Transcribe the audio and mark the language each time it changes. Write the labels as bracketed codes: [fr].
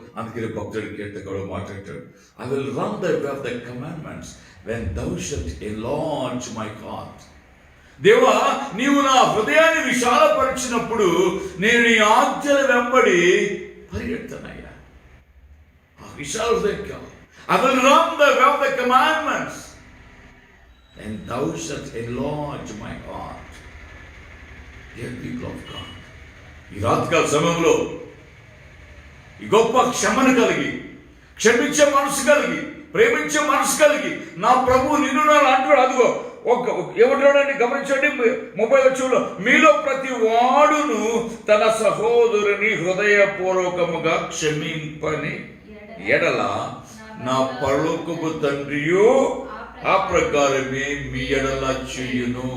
[te] అందుకనే భక్తుడి కీర్తకుడు మాట్లాడతాడు, [en] I will run the way of the commandments when thou shalt enlarge my heart. [te] దేవా, నీవు నా హృదయాన్ని విశాలపరిచినప్పుడు నేను నీ ఆజ్ఞల వెంబడి పరిగెడతానయ్యా. ఆ విశాల హృదయం కావాలి. [en] I will run the way of the commandments and thou shalt enlarge my heart. Dear people of God, [te] ఈ రాత్రికాల సమయంలో ఈ గొప్ప క్షమను కలిగి, క్షమించే మనసు కలిగి, ప్రేమించే మనసు కలిగి, నా ప్రభు నిన్ను నన్ను అంటాడు. అదిగో ఏమంటాడండి, గమనించండి 30 మీలో ప్రతి వాడును తన సహోదరుని హృదయపూర్వకముగా క్షమింపని ఎడల నా పరలోకపు తండ్రియు ఆ ప్రకారమే మీ ఎడల చెయ్యును.